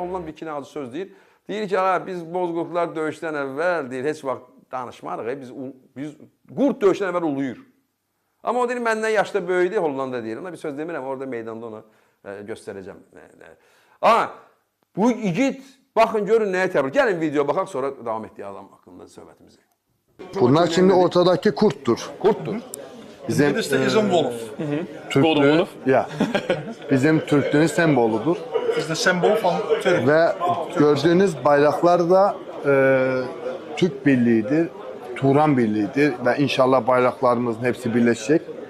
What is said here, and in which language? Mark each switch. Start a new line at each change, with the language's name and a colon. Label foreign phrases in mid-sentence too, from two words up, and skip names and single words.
Azerbaijani: Holland bir iki acı söz deyir. Deyir ki, biz Bozqurtlar döyüşdən əvvəl deyir, heç vaxt danışmarıq, biz qurd döyüşdən əvvəl uluyur. Amma o deyir, məndən yaşda böyüdü, Hollanda deyir. Ona bir söz demirəm, orada meydanda onu göstərəcəm. Bu igid, baxın, görün nəyə təbliğ. Gəlin videoya baxaq, sonra davam etdiyi adam haqqında söhbətimizi.
Turkish: Bunlar şimdi ortadaki kurttur. Kurttur. Bizim Türklüğün, bizim Türklüğün semboludur. Bizde sembol falan Türk. Ve gördüğünüz bayraklar da Türk Birliği'dir, Turan Birliği'dir ve inşallah bayraklarımızın hepsi birleşecek.